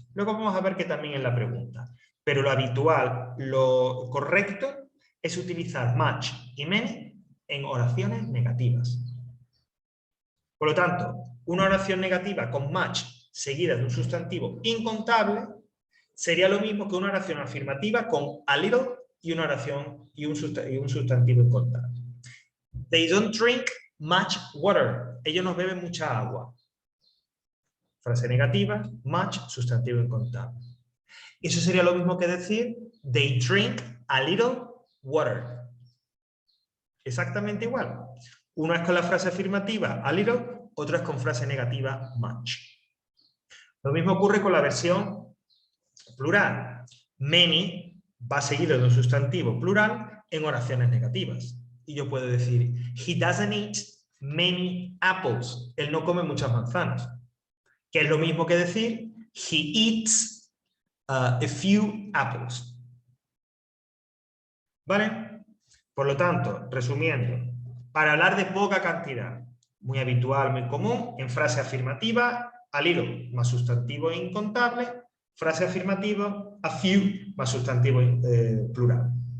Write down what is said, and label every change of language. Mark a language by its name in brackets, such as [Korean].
[Spanish] Luego vamos a ver que también en la pregunta. Pero lo habitual, lo correcto, es utilizar much y many en oraciones negativas. Por lo tanto, una oración negativa con much seguida de un sustantivo incontable sería lo mismo que una oración afirmativa con a little y una oración y un sustantivo incontable. [English] They don't drink much water. [Spanish] Ellos no beben mucha agua. Frase negativa, much, sustantivo incontable. Eso sería lo mismo que decir [English] they drink a little water. [Spanish] Exactamente igual. Uno es con la frase afirmativa a little, otro es con frase negativa much. Lo mismo ocurre con la versión plural. Many va seguido de un sustantivo plural en oraciones negativas. Y yo puedo decir, [English] he doesn't eat many apples. [Spanish] Él no come muchas manzanas. Que es lo mismo que decir, [English] he eats a few apples. [Spanish] ¿Vale? Por lo tanto, resumiendo, para hablar de poca cantidad, muy habitual, muy común, en frase afirmativa, a little más sustantivo incontable, frase afirmativa, a few más sustantivo plural.